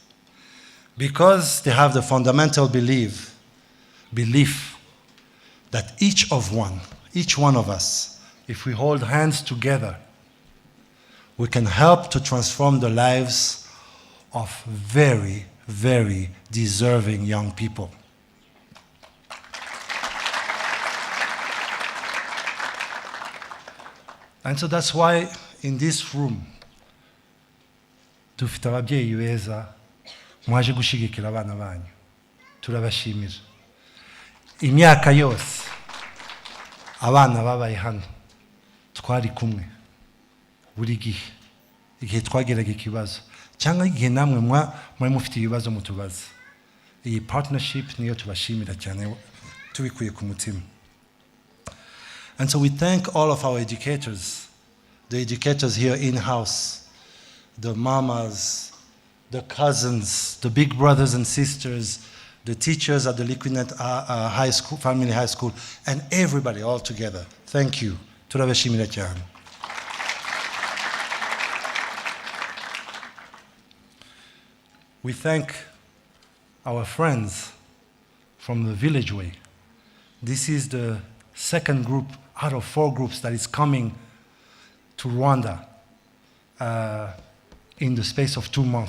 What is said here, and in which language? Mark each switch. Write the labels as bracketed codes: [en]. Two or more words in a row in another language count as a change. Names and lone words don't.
[en] Because they have the fundamental belief that each one of us, if we hold hands together, we can help to transform the lives of very, very deserving young people. And so that's why in this room, [rw] dufite ababyeyi beza mwaje gushigikira abana banyu, turabashimira. Imyaka yose abana babaye hano twari kumwe buri igihe twageraga ikibazo cyangwa igihe namwe mwari mufite ibibazo mutubaza. Iyi partnership niyo tubashimira cyane tubikuye ku mutima. [en] And so we thank all of our educators, the educators here in-house, the mamas, the cousins, the big brothers and sisters, the teachers at the Liquinet High School, Family High School, and everybody all together. Thank you. [rw] Turabashimira cyane. [en] We thank our friends from the Village Way. This is the second group out of 4 groups that is coming to Rwanda in the space of 2 months.